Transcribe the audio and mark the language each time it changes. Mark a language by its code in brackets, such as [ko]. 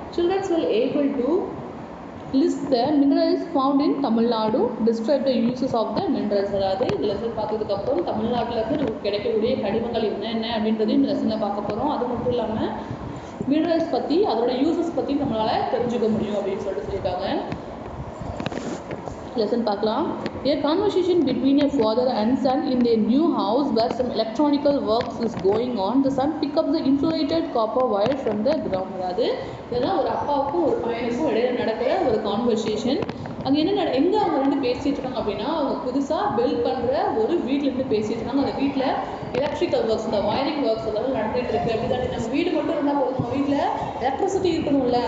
[en] Childrens will able to list the minerals found in Tamil Nadu, describe the uses of the minerals. [ta] அதாவது இந்த lesson பார்த்ததுக்கப்புறம் தமிழ்நாட்டிலேருந்து நமக்கு கிடைக்கக்கூடிய கனிமங்கள் என்ன அப்படின்றதையும் இந்த லெசனில் பார்க்க போகிறோம். அது மட்டும் இல்லாமல் மினரல்ஸ் பற்றி அதோட யூசஸ் பற்றி நம்மளால் தெரிஞ்சுக்க முடியும் அப்படின்னு சொல்லியிருக்காங்க. லெசன் பார்க்கலாம். [en] A conversation between a father and son in their new house where some electronical works is going on. The son pick up the insulated copper wire from the ground. [ta] அதாவது இதெல்லாம் ஒரு அப்பாவுக்கும் ஒரு பையனுக்கும் இடையில நடக்கிற ஒரு கான்வர்சேஷன். அங்கே எங்கே அவங்க ரெண்டு பேசிட்டு இருக்காங்க அப்படின்னா அவங்க புதுசாக பில்ட் பண்ணுற ஒரு வீட்டிலேருந்து பேசிட்டு இருக்காங்க. அந்த வீட்டில் எலக்ட்ரிக்கல் ஒர்க்ஸ் இந்த வயரிங் ஒர்க்ஸ் அதெல்லாம் நடந்துகிட்டு இருக்குது. அப்படி தானே நம்ம வீடு மட்டும் இருந்தால் போதும், நம்ம வீட்டில் எலக்ட்ரிசிட்டி இருக்கணும்ல.